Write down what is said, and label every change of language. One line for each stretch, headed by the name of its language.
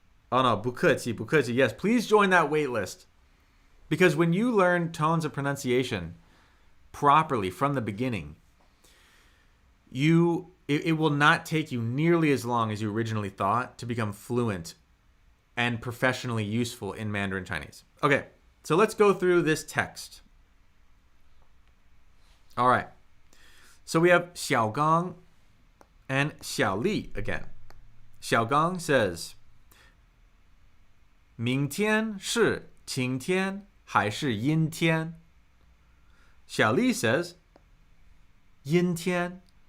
English: Oh no,
Chinese: 不客气,
English: yes, please join that waitlist. Because when you learn tones of pronunciation properly from the beginning, it will not take you nearly as long as you originally thought to become fluent and professionally useful in Mandarin Chinese. Okay, so let's go through this text. All right. So we have 小刚 and 小丽 again. Xiaogang says,
Chinese: 明天是晴天还是阴天?
English: Xiaoli says,
Chinese: 阴天。